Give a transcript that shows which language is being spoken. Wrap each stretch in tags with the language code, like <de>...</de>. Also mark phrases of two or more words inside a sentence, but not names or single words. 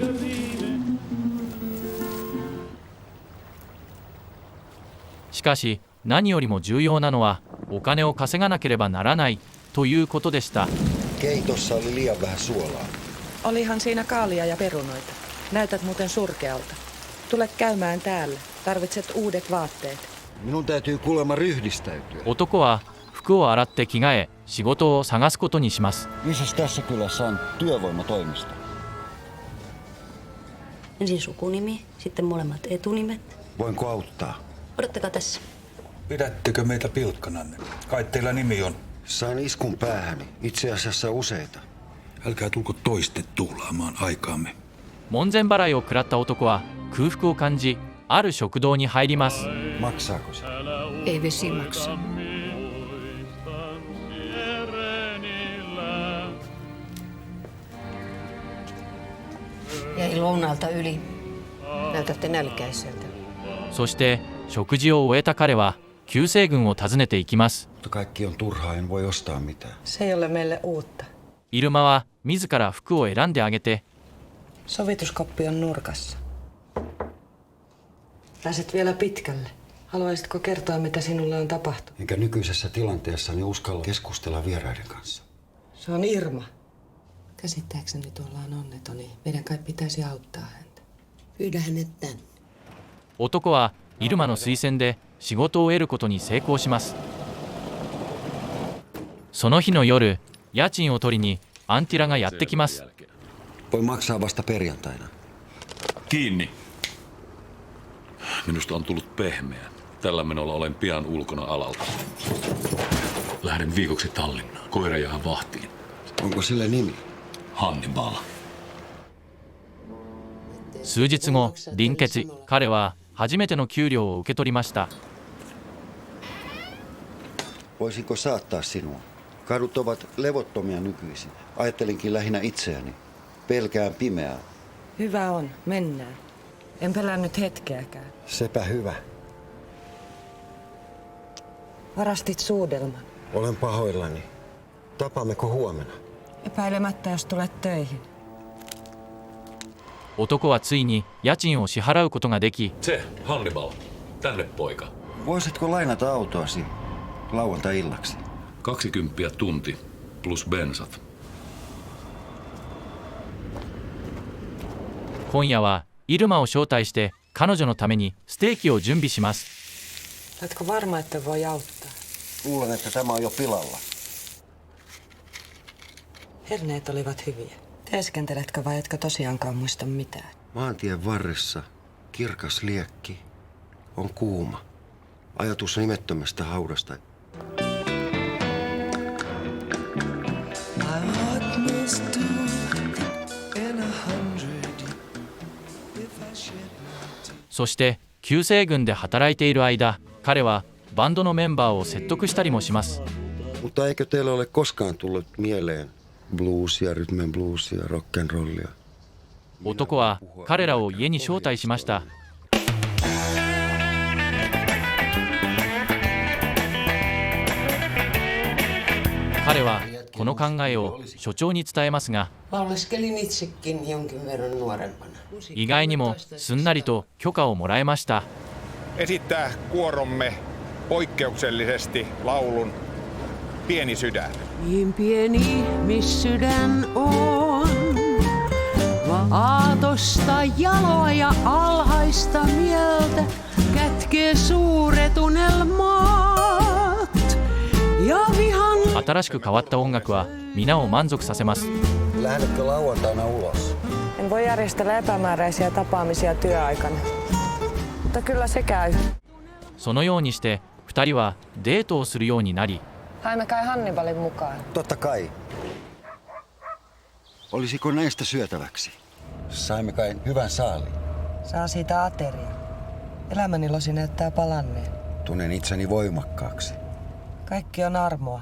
<ja>しかし何よりも重要なのはお金を稼がなければならないということでした。</ja> <fi>Keitossa oli liian vähän suolaa. Olihan siinä kaalia ja perunoita. Näytät muuten surkealta. Tule käymään täällä. Tarvitset uudet vaatteet. Minun täytyy kuulemma ryhdistäytyä.</fi> <ja>男は服を洗って着替え仕事を探すことにします。</ja> <fi>Missäs tässä kylässä on työvoimatoimisto? Ensin sukunimi, sitten molemmat etunimet. Voinko auttaa? Odottakaa tässä. Pidättekö meitä pilkkananne? Kai teillä nimi on? Sain iskun päähäni. Itse asiassa useita. Älkää tulko toiste tuhlaamaan aikaamme.</fi> <ja>門前払いを食らった男は空腹を感じある食堂に入ります。</ja> <fi>Maksaako se? Ei vesi maksa. Jäi lounaalta yli. Näytätte nälkäiseltä.</fi> <ja>そして食事を終えた彼は救世軍を訪ねていきます。</ja> <fi>Mutta kaikki on turhaa, en voi ostaa mitään. Se ei ole meille uutta.</fi> <ja>イルマは自ら服を選んであげて</ja> <fi>Sovituskoppi on nurkassa. Pääset vielä pitkälle. Haluaisitko kertoa, mitä sinulle on tapahtunut? Enkä nykyisessä tilanteessani uskalla keskustella vieraiden kanssa. Se on Irma. Käsittääkseni tuolla on onneton, niin meidän kai pitäisi auttaa häntä. Pyydä hänet tänne.</fi> <ja>男はイルマの推薦で仕事を得ることに成功します。その日の夜、家賃を取りにアンティラがやってきます。</ja> <fi>Voi maksaa vasta perjantaina. Kiinni. Minusta on tullut pehmeä. Tällä menolla olen pian ulkona alalta. Lähden viikoksi Tallinnaan. Koira jää vahtiin. Onko sille nimi? Hannibal.</fi> <ja>数日後、臨決、彼は初めての給料を受け取りました。</ja> <fi>Voisinko saattaa sinua? Kadut ovat levottomia nykyisin. Ajattelinkin lähinnä itseäni. Pelkään pimeää. Hyvä on, mennään. En pelännyt hetkeäkään. Sepä hyvä. Varastit suudelman. Olen pahoillani. Tapaammeko huomenna? Epäilemättä, jos tulet töihin.</fi> <ja>男はついに家賃を支払うことができ、</ja> <fi>Se, Hannibal. Tänne poika. Voisitko lainata autoasi lauantai-illaksi? 20 tunti plus bensat.</fi> <ja>今夜はイルマを招待して彼女のためにステーキを準備します。</ja> <fi>Oletko varma, että voi auttaa? Luulen, että tämä on jo pilalla. Herneet olivat hyviä. Teeskenteletkö vai etkö tosiaankaan muista mitään? Maantien varressa kirkas liekki on kuuma. Ajatus nimettömästä haudasta. My heart must do in 100.</fi> <ja>そして救世軍で働いている間、彼はバンドのメンバーを説得したりもします。</ja> <fi>Mutta eikö teille ole koskaan tullut mieleen bluesia, rytmen bluesia, rock'n'rollia?</fi> <ja>男は彼らを家に招待しました。彼はこの考えを所長に伝えますが、</ja> <fi>Lauleskelin itsekin jonkin verran nuorempana.</fi> <ja>意外にもすんなりと許可をもらえました。</ja> <fi>Esittää kuoromme poikkeuksellisesti laulun Pieni sydän. Niin pieni, miss sydän on. Aatosta jaloa ja alhaista mieltä kätkee suuret unelmat. Ja vihan...</fi> <ja>新しく変わった音楽は皆を満足させます。</ja> <fi>Lähdetkö lauantaina ulos? En voi järjestellä epämääräisiä tapaamisia työaikana. Mutta kyllä se käy.</fi> <ja>そのようにして2人はデートをするようになり、</ja> <fi>Haemme kai Hannibalin mukaan. Totta kai. Olisiko näistä syötäväksi? Saimme kai hyvän saaliin. Saa siitä ateria. Elämäni losi näyttää palanneen. Tunnen itseni voimakkaaksi. Kaikki on armoa.</fi>